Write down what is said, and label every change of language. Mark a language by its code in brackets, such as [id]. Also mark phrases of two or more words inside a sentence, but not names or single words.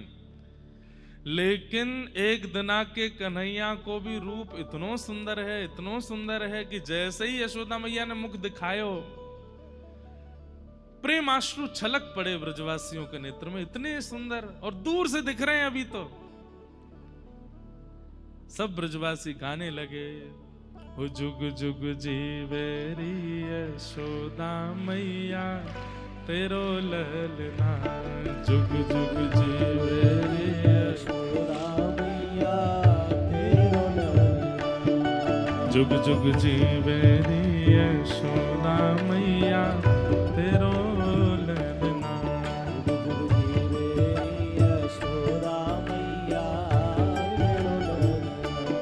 [hi] लेकिन एक दिना के कन्हैया को भी रूप इतनो सुंदर है, इतनो सुंदर है कि जैसे ही यशोदा मैया ने मुख दिखायो, प्रेमाश्रु छलक पड़े ब्रजवासियों के नेत्र में। इतने सुंदर, और दूर से दिख रहे हैं अभी तो। सब ब्रजवासी गाने लगे, [bra] हो जुग जुग जीवे री यशोदा मैया तेरो ललना, जुग जुग जीवे रे यशोदा मैया तेरो ललना, जुग जुग जीवे रे यशोदा मैया तेरो ललना, जुग जुग जीवे रे यशोदा मैया तेरो ललना।